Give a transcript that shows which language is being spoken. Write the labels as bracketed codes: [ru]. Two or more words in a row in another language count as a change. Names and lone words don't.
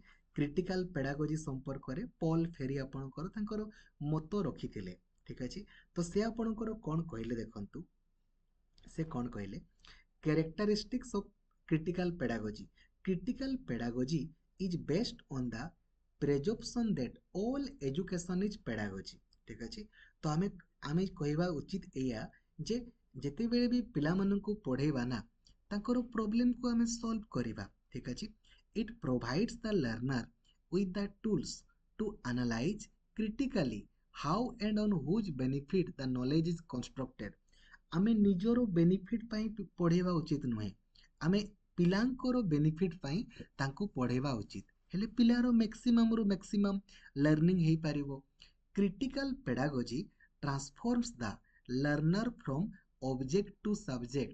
[en] critical pedagogy [or] ସମ୍ପର୍କରେ ପଲ୍ ଫେରି ଆପଣଙ୍କର ତାଙ୍କର ମତ ରଖିଥିଲେ। ଠିକ୍ ଅଛି। ତ ସେ ଆପଣଙ୍କର କ'ଣ କହିଲେ ଦେଖନ୍ତୁ, ସେ କ'ଣ କହିଲେ, [en] characteristics of critical pedagogy, critical pedagogy is based on the presumption that all education is pedagogy। [or] ଠିକ୍ ଅଛି। ତ ଆମେ କହିବା ଉଚିତ ଏଇଆ ଯେ ଯେତେବେଳେ ବି ପିଲାମାନଙ୍କୁ ପଢ଼େଇବା ନା, ତାଙ୍କର ପ୍ରୋବ୍ଲେମକୁ ଆମେ ସଲ୍ଭ କରିବା। ଠିକ୍ ଅଛି। [en] it provides the learner with the tools to analyze critically how and on whose benefit the knowledge is constructed। [or] ଆମେ ନିଜର ବେନିଫିଟ୍ ପାଇଁ ପଢ଼େଇବା ଉଚିତ ନୁହେଁ, ଆମେ ପିଲାଙ୍କର ବେନିଫିଟ୍ ପାଇଁ ତାଙ୍କୁ ପଢ଼େଇବା ଉଚିତ, ହେଲେ ପିଲାର ମ୍ୟାକ୍ସିମମ୍ରୁ [en] maximum learning [or] ହେଇପାରିବ। [en] critical pedagogy transforms the learner from object to subject.